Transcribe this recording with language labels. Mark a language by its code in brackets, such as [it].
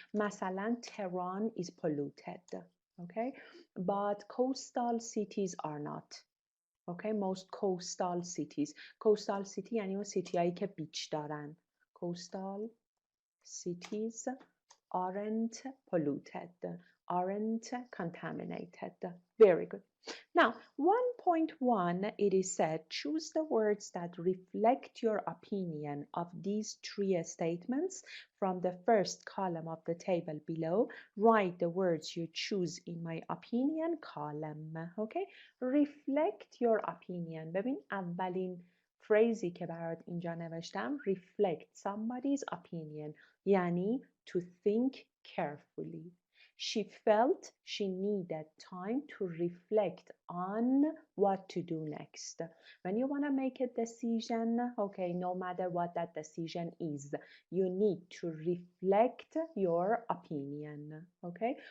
[fa] مثلا [en] Tehran is polluted. Okay. But coastal cities are not. Okay. Most coastal cities. Coastal city [fa] یعنی اون سیتی هایی که بیچ دارن. [en] Coastal cities aren't polluted, aren't contaminated. Very good. Now, 1.1, it is said, choose the words that reflect your opinion of these three statements from the first column of the table below. Write the words you choose in my opinion column. Okay? Reflect your opinion. [fa] ببین اولین فریزی که برات اینجا نوشتم [en] reflect somebody's opinion [fa] یعنی [en] to think carefully. She felt she needed time to reflect on what to do next. When you want to make a decision, okay, no matter what that decision is, you need to reflect your opinion, okay?